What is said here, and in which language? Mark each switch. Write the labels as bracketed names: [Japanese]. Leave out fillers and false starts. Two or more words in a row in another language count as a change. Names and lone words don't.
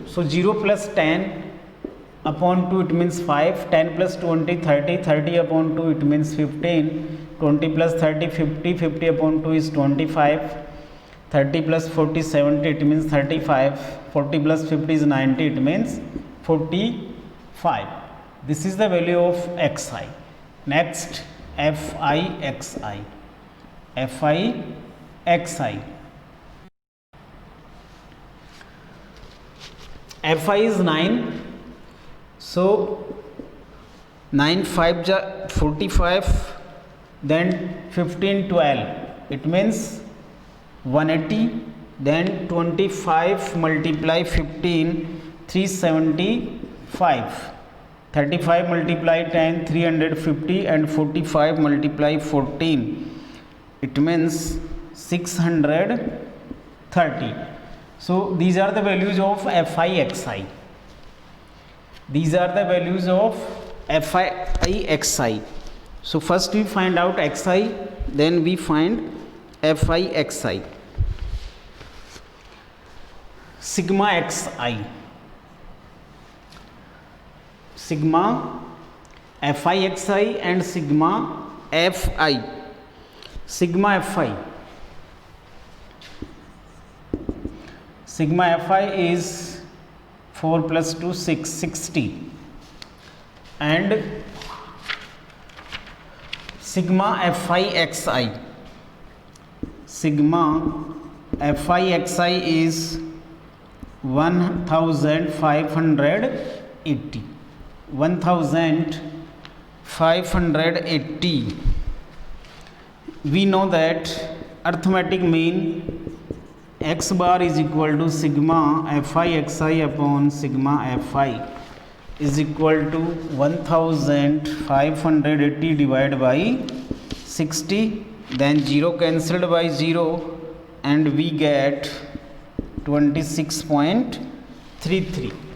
[English] So 0 plus 10 upon 2, it means 5, 10 plus 20, 30, 30 upon 2, it means 15, 20 plus 30, 50, 50 upon 2 is 25, 30 plus 40, 70, it means 35, 40 plus 50 is 90, it means 45. This is the value of xi. Next, fi xi. Fi is 9. So 9 5 ja 45, then 15 12, it means 180, then 25 multiply 15 375, 35 multiply 10 350 and 45 multiply 14, it means 630. So these are the values of fi xi. These are the values of fi xi. So first we find out xi, then we find fi xi. Sigma xi. Sigma fi xi and sigma fi. Sigma fi. Sigma fi is 4 plus 2 6, 60, and sigma fi xi. Sigma fi xi is 1580. 1580. We know that arithmetic mean x bar is equal to sigma fi xi upon sigma fi is equal to 1580 divided by 60, then 0 cancelled by 0 and we get 26.33.